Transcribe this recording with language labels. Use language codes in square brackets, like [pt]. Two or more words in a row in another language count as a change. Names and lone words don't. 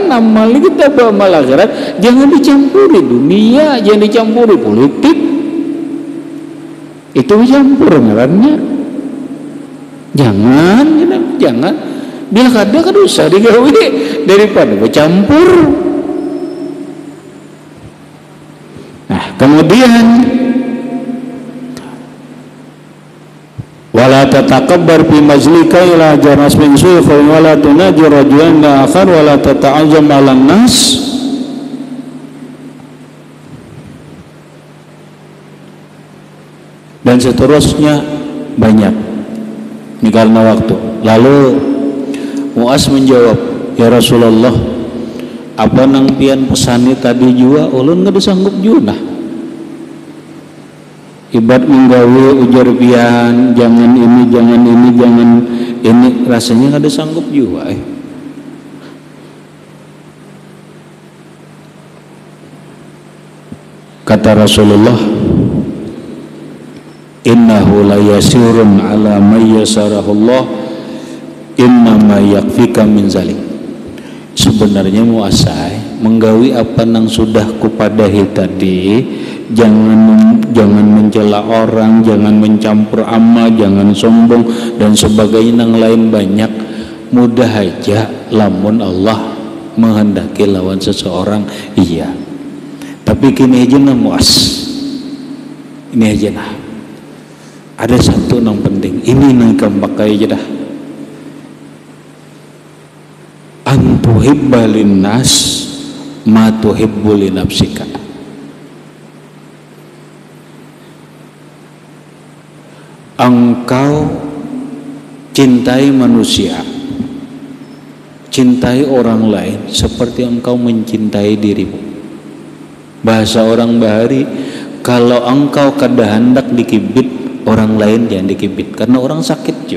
[bjn] Amal kita amal akhirat jangan dicampuri dunia, jangan dicampuri politik. Itu campur ngarannya. Jangan. Bila kada kedosa digawe daripada bercampur. Nah, kemudian [ar] ولا تتكبر في مجلسك إلا جرس من صوفي ولا تناجي رجلا آخر ولا تتعاظم على الناس. [bjn] Dan seterusnya banyak. Ini karena waktu. Lalu Mu'az menjawab, ya Rasulullah, apa nang pian pesani tadi jua ulun nggak disanggup juna. Ibad menggawe ujar pian, jangan ini, rasanya nggak disanggup jua. Kata Rasulullah, [ar] إنه لا يسير على من يسره الله، إنما يكفيك من ذلك. [bjn] Sebenarnya muasai menggawi apa nang sudah kupadahi tadi, jangan mencela orang, jangan mencampur amal, jangan sombong dan sebagainya nang lain banyak. Mudah aja lamun Allah menghendaki lawan seseorang, iya. Tapi kini aja nah muas, ini aja nah. Ada satu nang penting, ini nang pakai aja dah. [ar] أن تحب للناس ما تحب لنفسك. [bjn] Engkau cintai manusia, cintai orang lain seperti engkau mencintai dirimu. Bahasa orang Bahari, kalau engkau kada hendak dikibit, orang lain jangan dikibit, karena orang sakit juga.